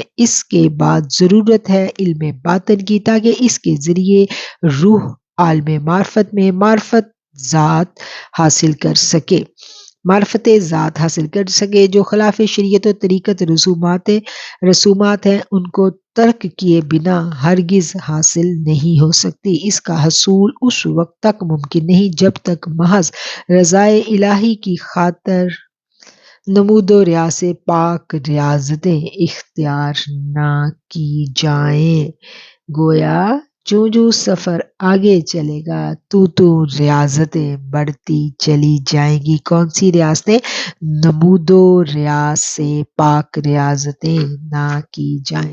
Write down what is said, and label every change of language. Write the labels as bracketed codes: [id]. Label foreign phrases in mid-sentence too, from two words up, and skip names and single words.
[ur] اس کے بعد ضرورت ہے علم باطن کی، تاکہ اس کے ذریعے روح عالم معرفت میں معرفت ذات حاصل کر سکے، جو خلاف شریعت و طریقت رسومات ہیں ان کو ترک کیے بنا ہرگز حاصل نہیں ہو سکتی۔ اس کا حصول اس وقت تک ممکن نہیں جب تک محض رضائے الہی کی خاطر نمود و ریا سے پاک ریاضتیں اختیار نہ کی جائیں۔ گویا جو سفر آگے چلے گا تو ریاضتیں بڑھتی چلی جائیں گی۔ کون سی ریاضتیں؟ نمود و ریا سے پاک ریاضتیں نہ کی جائیں۔